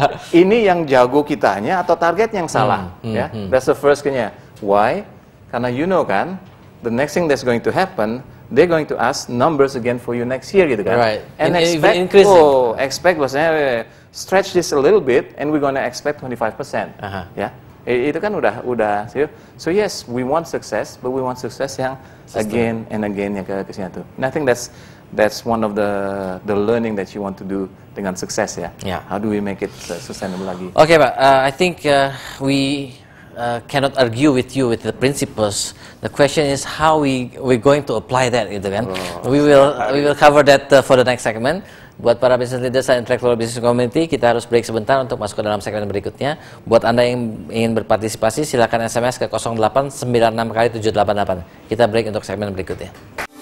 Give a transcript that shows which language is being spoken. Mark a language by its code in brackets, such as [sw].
[id] Ini yang jago kitanya atau target yang salah, ya. [en] That's the first nya. Why? Karena you know kan, the next thing that's going to happen, they're going to ask numbers again for you next year [id] gitu kan. [en] Right. And expect maksudnya stretch this a little bit and we're gonna expect 25%. Ya. [id] Itu kan udah [en] so yes, we want success, but we want success yang again and again [id] yang ke sini tuh. [en] And I think that's one of the learning that you want to do [id] dengan sukses ya. [en] How do we make it sustainable lagi? Okay, Pak. I think we cannot argue with you with the principles. The question is how we're going to apply that, [id] gitu kan? [en] We will cover that for the next segment. [id] Buat para business leaders dan intellectual business community, kita harus break sebentar untuk masuk ke dalam segmen berikutnya. Buat Anda yang ingin berpartisipasi, silakan SMS ke 0896 kali 788. Kita break untuk segmen berikutnya.